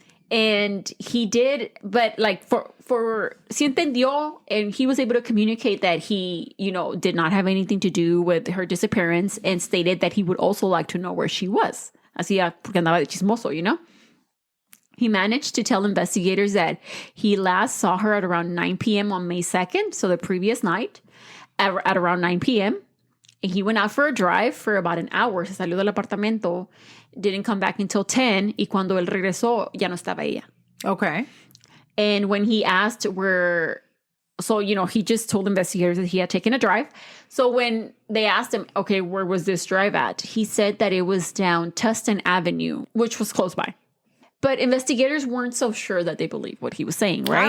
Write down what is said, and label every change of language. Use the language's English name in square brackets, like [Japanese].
[English] And he did, but like for [Spanish] sí entendió, [English] and he was able to communicate that he, did not have anything to do with her disappearance, and stated that he would also like to know where she was. [Spanish] Así, porque andaba de chismoso, [English] He managed to tell investigators that he last saw her at around 9 p.m. on May 2nd, so the previous night, at around 9 p.m. And he went out for a drive for about an hour. [Spanish] Se salió del apartamento, [English] didn't come back until 10, [Spanish] y cuando él regresó, ya no estaba ella. [English] Okay. And when he asked he just told investigators that he had taken a drive. So when they asked him, okay, where was this drive at? He said that it was down Tustin Avenue, which was close by. But investigators weren't so sure that they believed what he was saying, right?